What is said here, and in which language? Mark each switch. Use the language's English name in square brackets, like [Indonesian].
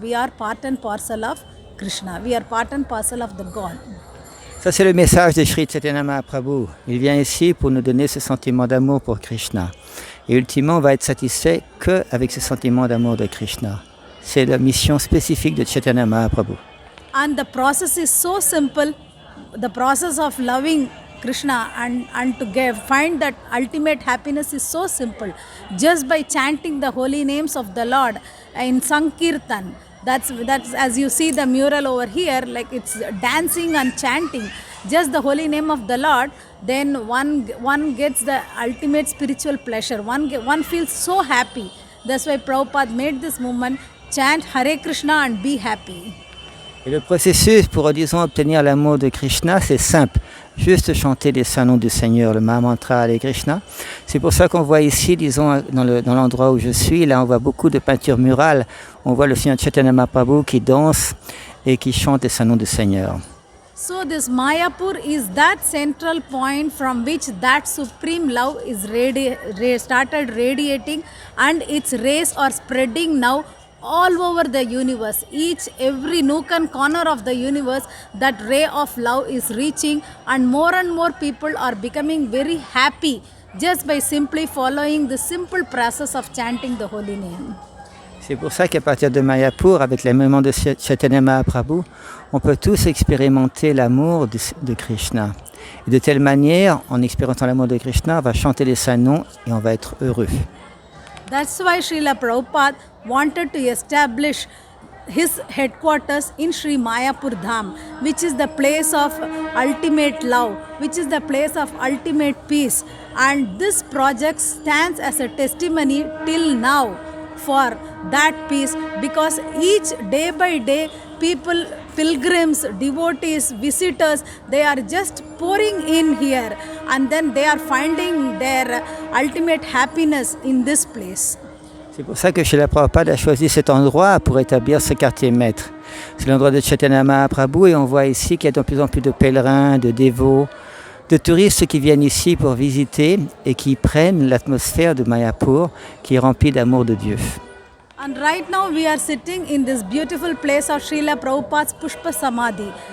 [English] We are part and parcel of Krishna. We are part and parcel of the God. [French] Ça, c'est le message de Sri Chaitanya Mahaprabhu. Il vient ici pour nous donner ce sentiment d'amour pour Krishna. Et ultimement, on va être satisfait qu'avec ce sentiment d'amour de Krishna. C'est la mission spécifique de Chaitanya Mahaprabhu. [English] And the process is so simple. The process of loving Krishna and to find that ultimate happiness is so simple. Just by chanting the holy names of the Lord in Sankirtan. That's as you see the mural over here, like it's dancing and chanting just the holy name of the Lord, then one gets the ultimate spiritual pleasure. One feels so happy. That's why Prabhupada made this movement, chant Hare Krishna and be happy. [French] Et le processus pour, disons, obtenir l'amour de Krishna, c'est simple. Juste chanter les saints noms du Seigneur, le Mahamantra Hare Krishna. C'est pour ça qu'on voit ici, disons, dans l'endroit où je suis, là on voit beaucoup de peintures murales. On voit le Seigneur Chaitanya Mahaprabhu qui danse et qui chante les saints noms du Seigneur. [English] So this Mayapur is that central point from which that supreme love is started radiating, and its rays are spreading now all over the universe. Every nook and corner of the universe, that ray of love is reaching, and more people are becoming very happy just by simply following the simple process of chanting the holy name. [French] C'est pour ça qu'à partir de Mayapur, avec les moments de Chaitanya Mahaprabhu, on peut tous expérimenter l'amour de Krishna. Et de telle manière, en expérimentant l'amour de Krishna, on va chanter les saints noms et on va être heureux. [English] That's why Srila Prabhupada wanted to establish his headquarters in Sri Mayapur Dham, which is the place of ultimate love, which is the place of ultimate peace. And this project stands as a testimony till now for that peace, because each day by day people, pilgrims, devotees, visitors, they are just pouring in here, and then they are finding their ultimate happiness in this place. [French] C'est pour ça que Srila Prabhupada a choisi cet endroit pour établir ce quartier maître. C'est l'endroit de Chaitanya Mahaprabhu et on voit ici qu'il y a de plus en plus de pèlerins, de dévots, de touristes qui viennent ici pour visiter et qui prennent l'atmosphère de Mayapur qui est remplie d'amour de Dieu. [English] And right now we are sitting in this beautiful place of Srila Prabhupada's Pushpa Samadhi.